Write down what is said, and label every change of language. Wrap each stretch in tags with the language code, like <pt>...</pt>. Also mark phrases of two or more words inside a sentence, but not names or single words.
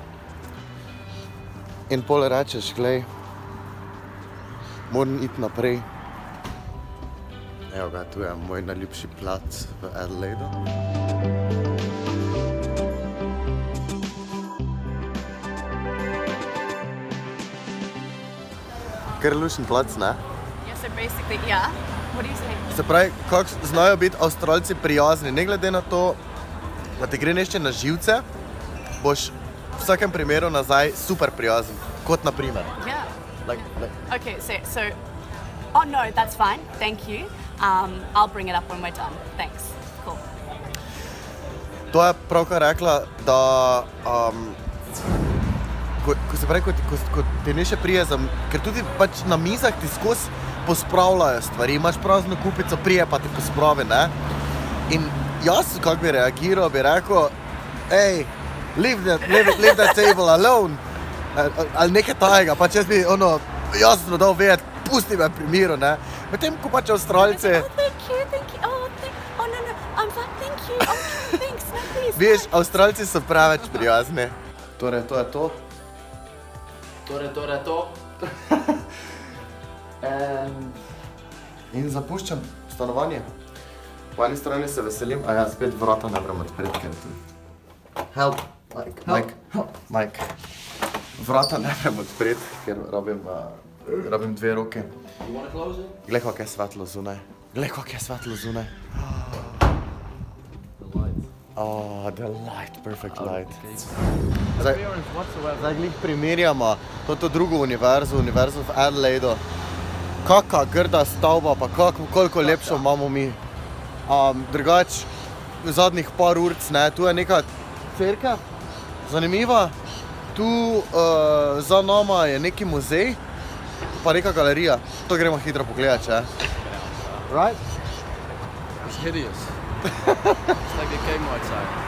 <sl>In pol rečeš, glej, moram iti naprej. Evo ga, tu je moj najljubši plac v Adelaidu. Kar lušen plac, ne?</sl> <en>Yeah, so basically, yeah. What are you saying?</en> <sl>Se pravi, kako znajo biti Avstralci prijazni, ne glede na to, da ti gre nešto na živce, boš v vsakem primeru nazaj super prijazen, kot na primer.</sl> <en>Yeah. Like, Okay, so, oh no, that's fine. Thank you. I'll bring it up when we're done. Thanks. Cool.</en> <sl>to je pravkar rekla, da ko se pravi, ko ti nekaj prije, ker tudi pač na mizah ti skozi pospravljajo stvari, imaš prazno kupico, prije pa ti pospravi, ne? In jaz, kako bi reagiral, bi rekel, ej,</sl> <en>leave that table alone,</en> <sl>ali nekaj tajega, pač jaz bi jasno dal vedeti, pusti me pri miru, ne? Medtem, ko pač Avstralci...</sl> <en>Oh, thank you. Oh, no, I'm fine, thank you. Oh, thanks, no, please.</en> <sl>Veš, Avstralci so preveč prijazni. Torej, to je to. Torej to. In zapuščam stanovanje. Po eni strani se veselim, a ja, spet vrata ne morem odpreti, ker tu.</sl> <en>Help, Mike.</en> <sl>Vrata ne morem odpreti, ker rabim 2 roke.</sl> <en>You want to close it?</en> <sl>Glej, kako je svetlo zunaj.</sl> <en>The light. Oh, the light, perfect light. Okay.</en> <sl>Zdaj glih primerjamo toto drugo univerzo v Adelaidu. Kaka grda stavba, pa koliko lepšo imamo mi. Drugač, v zadnjih par urc, ne, tu je neka cerkev, zanimiva. Tu za nama je neki muzej, pa neka galerija. To gremo hitro pogledati, če?</sl> <en>Right? It's hideous. It's like a chemo outside.</en>